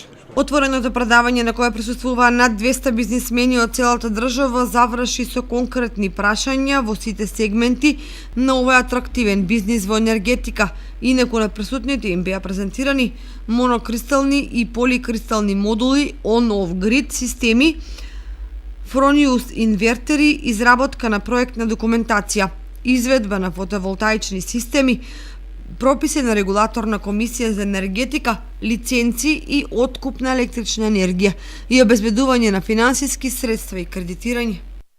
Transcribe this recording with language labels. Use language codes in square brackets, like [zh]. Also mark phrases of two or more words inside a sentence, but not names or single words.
[mk] Отвореното предавање на кое присуствуваа над 200 бизнисмени од целата држава заврши со конкретни прашања во сите сегменти на овој атрактивен бизнис во енергетика. Инаку на присутните им беа презентирани монокристални и поликристални модули [en] on-off grid [mk] системи, Fronius инвертери, изработка на проектна документација, изведба на фотоволтаични системи, прописи на регулаторна комисија за енергетика, лиценци и откуп на електрична енергија и обезбедување на финансиски средства и кредитирање.